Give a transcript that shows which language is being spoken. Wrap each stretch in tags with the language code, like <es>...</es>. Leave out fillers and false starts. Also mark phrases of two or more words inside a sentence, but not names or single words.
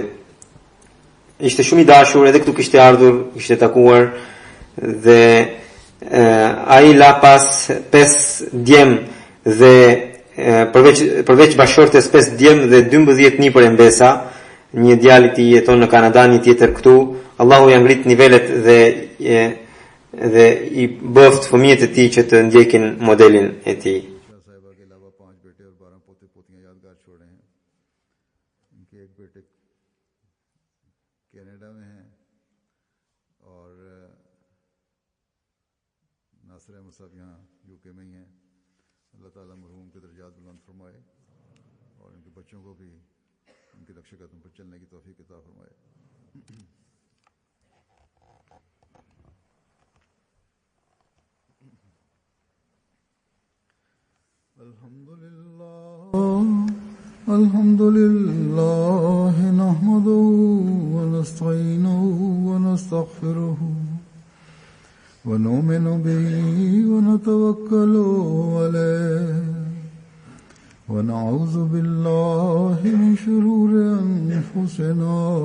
<sq>Ishte shumë i dashur, edhe këtu kishte ardhur, kishte takuar, dhe ai la pas 5 djem dhe përveç bashortes 5 djem dhe 12 një për e mbesa, një djali i jeton në Kanada, një tjetër këtu. Allahu ja ngrit nivelet dhe i bëft fëmijët e tij që të ndjekin modelin e tij.</sq> <ur>صاحبہ کے علاوہ 5 بیٹے اور 12 پوتے پوتیاں یادگار چھوڑے ہیں. ان کے ایک بیٹے کینیڈا میں ہیں اور ناصر احمد صاحب یہاں یوکے میں ہی ہیں. اللہ تعالیٰ مرحوم کے درجات بلند فرمائے اور ان کے بچوں کو بھی ان کے نقش قدم پر چلنے کی توفیق عطا فرمائے.</ur> <ar>الحمد لله نحمده ونستعينه ونستغفره ونؤمن به ونتوكل عليه ونعوذ بالله من شرور أنفسنا</ar>